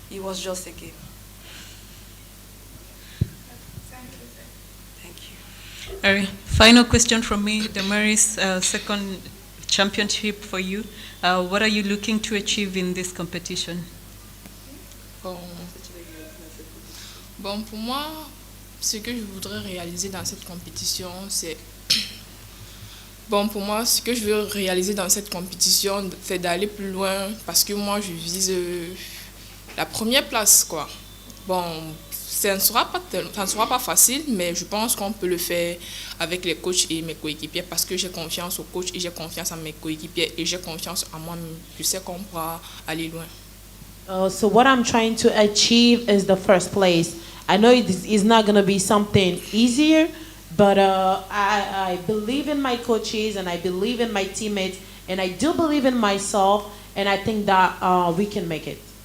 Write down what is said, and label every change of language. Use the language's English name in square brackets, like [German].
[English] It was just a game. Thank you. All right. Final question from me, Damaris, second championship for you. What are you looking to achieve in this competition? [French] Bon, pour moi, ce que je voudrais réaliser dans cette compétition, c'est... Bon, pour moi, ce que je veux réaliser dans cette compétition, c'est d'aller plus loin parce que moi, je vise la première place, quoi. Bon, ça ne sera pas facile, mais je pense qu'on peut le faire avec les coachs et mes coéquipiers parce que j'ai confiance aux coachs et j'ai confiance en mes coéquipiers et j'ai confiance en moi-même. Je sais qu'on pourra aller loin. [English] So what I'm trying to achieve is the first place. I know it is not going to be something easier, but I believe in my coaches and I believe in my teammates and I do believe in myself, and I think that we can make it.